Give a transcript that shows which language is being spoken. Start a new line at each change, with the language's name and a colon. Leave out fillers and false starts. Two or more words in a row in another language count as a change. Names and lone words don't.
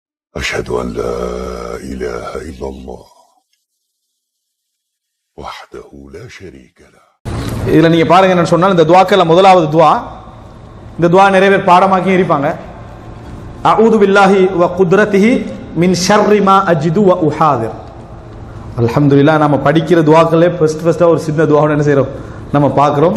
Arabic: أشهد أن لا إله إلا الله وحده لا شريك له.
Tamil: இதில் நீங்கள் பாருங்க என்ன சொன்னால், இந்த துவாக்கள் முதலாவது துவா, இந்த துவா நிறைய பேர் பாடமாக்கி இருப்பாங்க.
Arabic: أعوذ بالله وقدرته من شر ما أجد وأحاذر.
Tamil: அல்ஹம்துலில்லாஹ், நம்ம படிக்கிற துவாக்களே ஃபர்ஸ்ட்டாக ஒரு சின்ன துவாவை என்ன செய்கிறோம், நம்ம பார்க்குறோம்.